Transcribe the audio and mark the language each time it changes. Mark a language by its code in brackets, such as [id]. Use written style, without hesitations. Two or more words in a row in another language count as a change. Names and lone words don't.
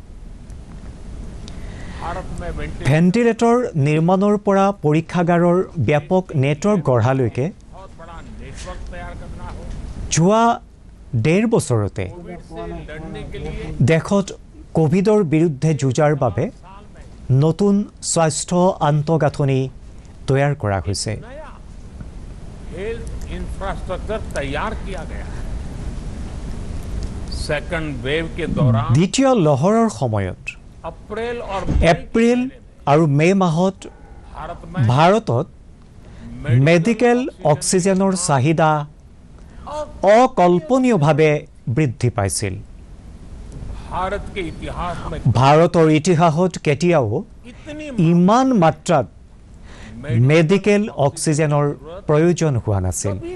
[as] ভেণ্টিলেটৰ নিৰ্মাণৰ পৰা পৰীক্ষাগাৰৰ ব্যাপক নেটৱৰ্ক গঢ়ালৈকে যোৱা 1.5 বছৰতে দেশত কোভিডৰ বিৰুদ্ধে যুঁজাৰ বাবে নতুন স্বাস্থ্য আন্তঃগাঁথনি তৈয়াৰ কৰা হৈছে। [hi] इंफ्रास्ट्रक्चर तैयार किया गया है। [en] second wave [hi] के दौरान [as] দ্বিতীয় লহৰৰ সময়ত এপ্ৰিল আৰু মে মাহত ভাৰতত মেডিকেল অক্সিজেনৰ চাহিদা অকল্পনীয়ভাৱে বৃদ্ধি পাইছিল। ভাৰতৰ ইতিহাসত কেতিয়াও ইমান মাত্ৰাত মেডিকেল অক্সিজেনৰ প্ৰয়োজন হোৱা নাছিল।